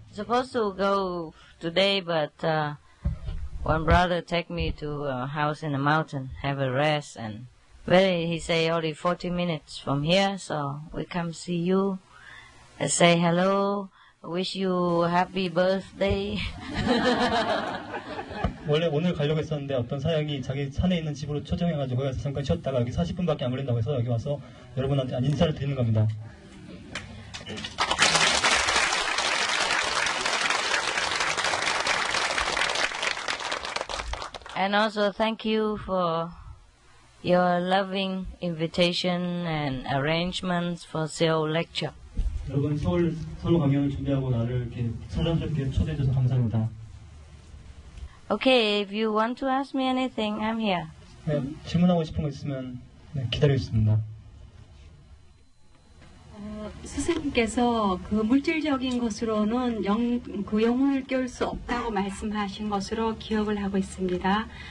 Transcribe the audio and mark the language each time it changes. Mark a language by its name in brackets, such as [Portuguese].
[English] Supposed to go today, but one brother take me to a house in the mountain, have a rest, and he say only 40 minutes from here, so we come see you, say hello, wish you happy birthday. [Korean] 원래 오늘 가려고 했었는데 어떤 사역이 자기 산에 있는 집으로 초청해가지고 거기 가서 잠깐 쉬었다가 여기 40분밖에 안 걸린다고 해서 여기 와서 여러분한테 인사를 드리는 겁니다. [English] And also thank you for your loving invitation and arrangements for Seoul lecture. [Korean] 여러분 서울 선호 강연을 준비하고 나를 이렇게 사랑스럽게 초대해줘서 감사합니다. [English] Okay, if you want to ask me anything, I'm here. [Korean] 네, 질문하고 싶은 거 있으면 기다리고 있습니다. 스승님께서 그 물질적인 것으로는 영혼을 깨울 수 없다고 말씀하신 것으로 기억을 하고 있습니다.